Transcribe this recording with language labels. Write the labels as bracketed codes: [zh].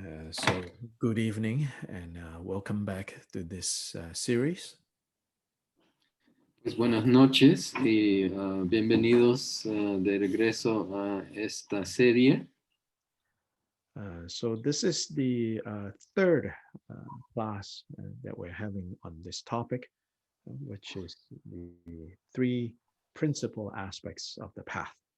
[en] So, good evening and welcome back to this series. [es] Pues buenas noches y bienvenidos de regreso a esta serie. [en] So, this is the third class that we're having on this topic, which is the three principal aspects of the path.